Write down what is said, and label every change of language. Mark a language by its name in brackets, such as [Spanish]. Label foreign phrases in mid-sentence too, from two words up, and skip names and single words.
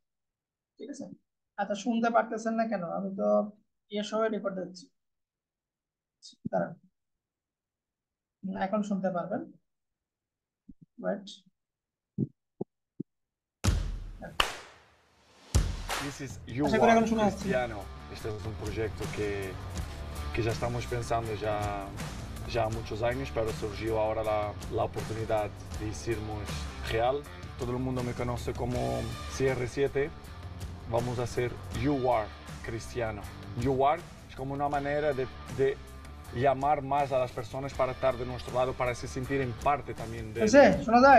[Bangla] ঠিক আছে। আচ্ছা, শুনতে পারতেছেন না কেন? আমি তো ইয়ে সহ রেকর্ড দিচ্ছি। দাঁড়ান, এখন শুনতে পারবেন। বাট [English] This is You [Bangla] আশা করি Are এখন শোনা যাচ্ছে। Cristiano. [Spanish] Este es un proyecto que ya estamos pensando ya há muchos años, pero surgió ahora la oportunidad de hicirmos real. Todo el mundo me conoce como CR7. Vamos a hacer You Are Cristiano. You Are es como una manera de llamar más a las personas para estar de nuestro lado, para se sentir en parte también [Bangla] শোনা যায়?